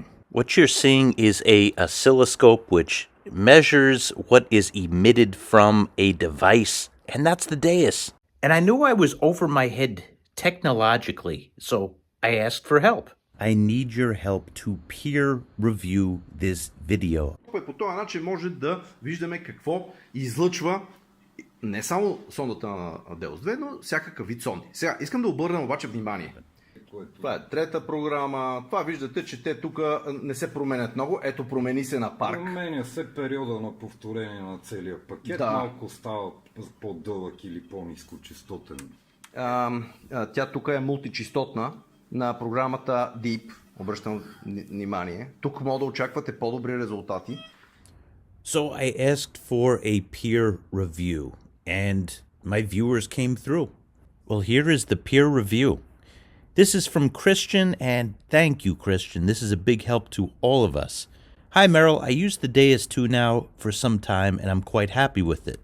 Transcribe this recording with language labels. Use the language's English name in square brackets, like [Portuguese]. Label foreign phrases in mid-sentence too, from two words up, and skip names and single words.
[English] What you're seeing is a oscilloscope which measures what is emitted from a device, and that's the Deus. And I knew I was over my head technologically, so I asked for help. I need your help to peer review this video. [Bulgarian] По този начин може да виждаме какво излъчва не само сондата на Deus II, но всякакъв вид сонди. Сега искам да обърнем обаче внимание. Това е трета програма. Това виждате, че те тук не се променят много. Ето, промени се на парк. Променя се периода на повторение на целия пакет. Да. Малко става по-дълъг или по-нискочастотен. Тя тук е мултичастотна на програмата Deep. Обръщам внимание. Тук може да очаквате по-добри резултати. [English] So I asked for a peer review, and my viewers came through. Well, here is the peer review. This is from Christian, and thank you, Christian. This is a big help to all of us. Hi, Merrill. I used the Deus II now for some time, and I'm quite happy with it.